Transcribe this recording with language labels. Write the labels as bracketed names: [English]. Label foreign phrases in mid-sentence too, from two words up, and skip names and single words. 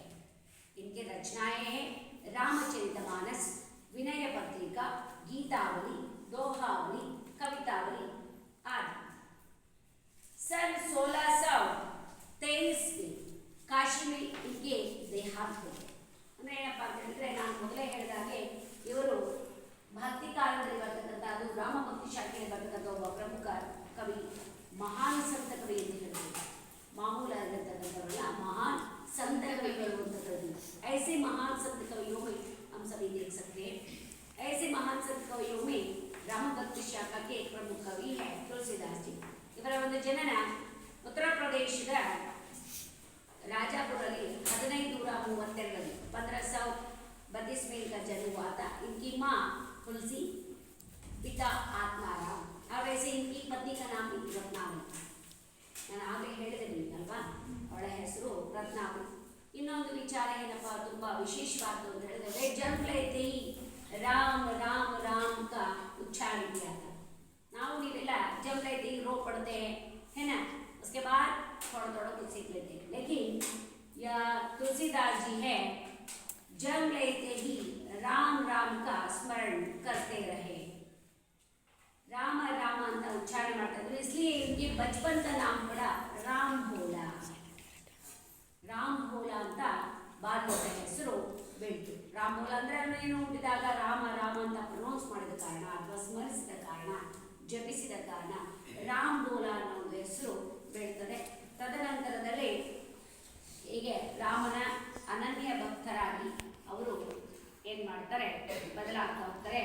[Hindi] इनके रचनाएं हैं रामचरितमानस, विनय पत्रिका, गीतावली, दोहावली, कवितावली आदि। सन 1623 में काशी में इनके देहांत हो गए। [Kannada] ಅಂದರೆ ಏನಪ್ಪ ಅಂತ ಹೇಳಿದ್ರೆ, ನಾನು ಮೊದಲೇ ಹೇಳಿದಾಗೆ ಇವರು ಭಕ್ತಿ ಕಾಲದಲ್ಲಿ ಬರ್ತಕ್ಕಂಥದ್ದು ರಾಮ ಭಕ್ತಿ ಶಾಖೆಯಲ್ಲಿ ಬರ್ತಕ್ಕಂಥ ಒಬ್ಬ ಪ್ರಮುಖ ಕವಿ, ಮಹಾನ್ ಸಂತ ಕವಿ ಎಂದು ಹೇಳ್ತಾರೆ. ಮಾಮೂಲಾಗಿರ್ತಕ್ಕಂಥವರಲ್ಲ, ಮಹಾನ್ [Hindi] संत कविಗಳು [Kannada] ಅಂತ ಕರೀತೀವಿ. [Hindi] ऐसे महान संत कवियों में हम सभी देख सकते हैं। ऐसे महान संत कवियों में राम भक्ति शाखा के प्रमुख कवि है तुलसीदास जी। [Kannada] ಇವರ ಒಂದು ಜನನ ಉತ್ತರ ಪ್ರದೇಶದ [Hindi] राजापुरली 1532 में 1532 में इनका जन्म हुआ था। इनकी माँ तुलसी, पिता आत्माराम और वैसे इनकी पत्नी का नाम रत्नावली। [Kannada] ನಾನು ಆಗಲೇ ಹೇಳಿದ್ದೀನಿ ಅಲ್ವಾ, ಅವಳ ಹೆಸರು ರತ್ನಾವಳಿ. ಇನ್ನೊಂದು ವಿಚಾರ ಏನಪ್ಪ ತುಂಬ ವಿಶೇಷವಾದ್ದು ಅಂತ ಹೇಳಿದ್ರೆ, [Hindi] जन्म लेते ही राम राम राम का उच्चारण किया था। [Kannada] ನಾವು ನೀವೆಲ್ಲ [Hindi] जन्म लेते ही रो पड़ते हैं, है ना, उसके बाद थोड़ा थोड़ा कुछ सीख लेते हैं। लेकिन यह तुलसीदास जी है जन्म लेते ही राम राम का स्मरण करते रहे। [Kannada] राम राम ಅಂತ ಉಚ್ಚಾರಣೆ ಮಾಡ್ತಾ ಇದ್ರು, [Hindi] इसलिए इनके बचपन का नाम पड़ा राम भोला। [Kannada] ರಾಮ್ ಭೋಲಾ ಅಂತ ಬಾಲ್ಯದ ಹೆಸರು ಬೆಳೆತು। ರಾಮ್ ಭೋಲಾ ಅಂದ್ರೆ ಏನು, ಹುಟ್ಟಿದಾಗ ರಾಮ ರಾಮ ಅಂತ ಪ್ರೊನೌನ್ಸ್ ಮಾಡಿದ ಕಾರಣ ಅಥವಾ ಸ್ಮರಿಸಿದ ಕಾರಣ, ಜಪಿಸಿದ ಕಾರಣ ರಾಮ್ ಭೋಲಾ ಅನ್ನೋ ಒಂದು ಹೆಸರು ಬೆಳೀತದೆ। ತದನಂತರದಲ್ಲಿ ಹೀಗೆ ರಾಮನ ಅನನ್ಯ ಭಕ್ತರಾಗಿ ಅವರು ಏನು ಮಾಡ್ತಾರೆ, ಬದಲಾಗ್ತಾ ಹೋಗ್ತಾರೆ।